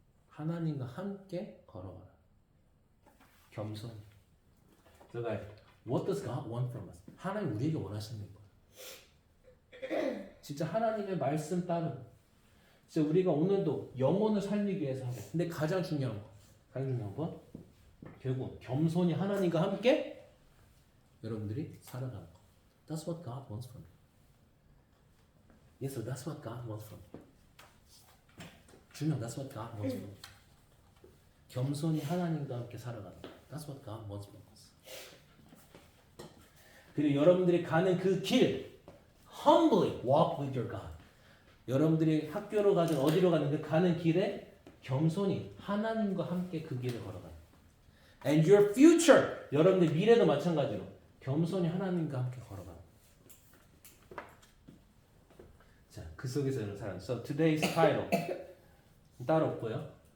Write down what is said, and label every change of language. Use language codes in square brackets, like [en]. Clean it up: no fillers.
[ko] 하나님과 함께 걸어가라. 겸손히. [en] So guys, what does God want from us? [ko] 하나님 우리에게 원하시는 거예요. 진짜 하나님의 말씀 따르고. 진짜 우리가 오늘도 영혼을 살리기 위해서 하고. 근데 가장 중요한 건 결국 겸손히 하나님과 함께 여러분들이 살아가는 거. [en] That's what God wants from you. Yes, so that's what God wants from you. 주명, that's what God wants from you. [ko] 겸손히 하나님과 함께 살아가는 거. [en] That's what God wants from us. [ko] 그리고 여러분들이 가는 그 길, [en] humbly walk with your God. [ko] 여러분들이 학교로 가든 어디로 가든 그 가는 길에 겸손히 하나님과 함께 그 길을 걸어가요. [en] And your future, [ko] 여러분들 미래도 마찬가지로 겸손히 하나님과 함께 걸어가요. 자, 그 속에서 여러분 살아요. [en] So today's title [ko] 따로 없고요.